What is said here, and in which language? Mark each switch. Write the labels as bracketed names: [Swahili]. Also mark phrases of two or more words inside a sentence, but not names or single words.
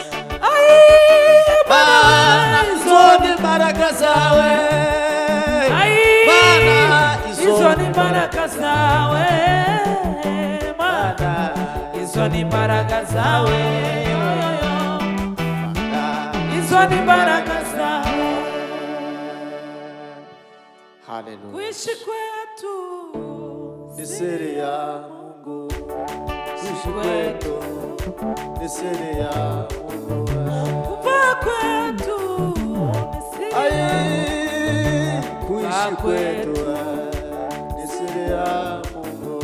[Kinyarwanda] Mana, izo ni imbaraga zawe. Mana, izo ni imbaraga zawe. Mana, izo ni imbaraga zawe. Izo ni imbaraga zawe. Hallelujah. [Swahili] Kuishi kwetu Ni siri ya Mungu. Kuishi kwetu ni siri ya Mungu. kufa kwetu Kuishi kwetu ni siri ya Mungu.